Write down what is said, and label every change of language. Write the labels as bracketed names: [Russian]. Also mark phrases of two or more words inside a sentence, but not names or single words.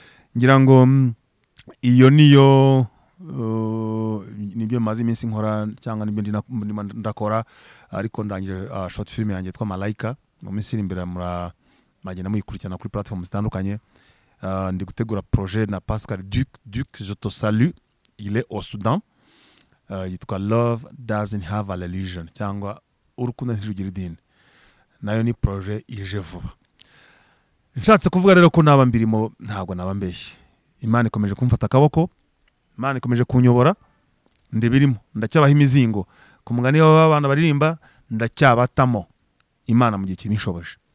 [Kinyarwanda] Ngira ngo iyo niyo nibyo maze iminsi nkora cyangwa nibyo ndakora, ariko ndangije short film yanjye yitwa Malaika. Mu minsi iri imbere magenda muyikurikirana kuri platform zitandukanye. Ndi gutegura projet na Pascal Duc, [French] je te salue, il est au Soudan. [Kinyarwanda] Yitwa [English] Love Doesn't Have a Religion [Kinyarwanda] cyangwa urukundo ntirugira idini. Nayo ni projet ije vuba. Nshatse kuvuga rero ko naba mbirimo ntabwo naba mbeshye. Imana ikomeje kumfata akaboko, Imana ikomeje kunyobora, ndebirimo ndacyabaha imizingo ku mugani w'abana baririmba, ndacyabatamo Imana mu gihe kinishoboje.